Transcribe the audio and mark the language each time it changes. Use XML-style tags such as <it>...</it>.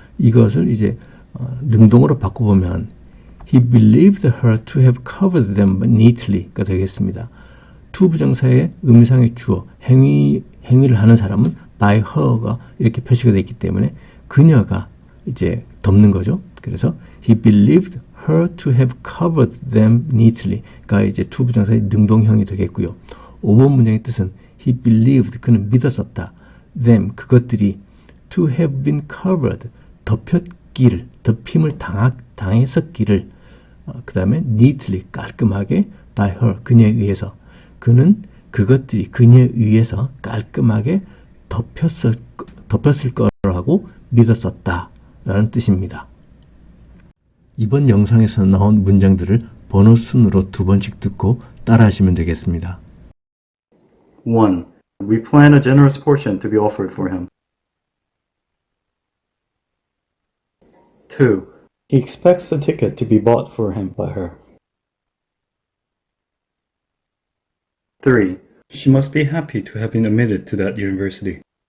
<ko>이것을 이제 능동으로 바꿔보면</ko> <en>He believed her to have covered them neatly가</en> <ko>되겠습니다. to 부정사의 의미상의 주어, 행위를 하는 사람은</ko> <en>by her</en> <ko>가 이렇게 표시가 되어 있기 때문에 그녀가 이제 덮는 거죠. 그래서</ko> <en>He believed her to have covered them neatly가</en> <ko>이제 to 부정사의 능동형이 되겠고요. 5번 문장의 뜻은</ko> <en>He believed,</en> <ko>그는 믿었었다. them, 그것들이</ko> <en>to have been covered,</en> <ko>덮였기를, 덮임을 당했었기를, 그 다음에 neatly, 깔끔하게</ko> <en>by her,</en> <ko>그녀에 의해서. 그는 그것들이 그녀에 의해서 깔끔하게 덮였을 거라고 믿었었다 라는 뜻입니다. 이번 영상에서 나온 문장들을 번호 순으로 2번씩 듣고 따라하시면 되겠습니다. 1.</ko> <en>We plan a generous portion to be offered for him. 2. He expects the ticket to be bought for him by her. 3. She must be happy to have been admitted to that university.</en>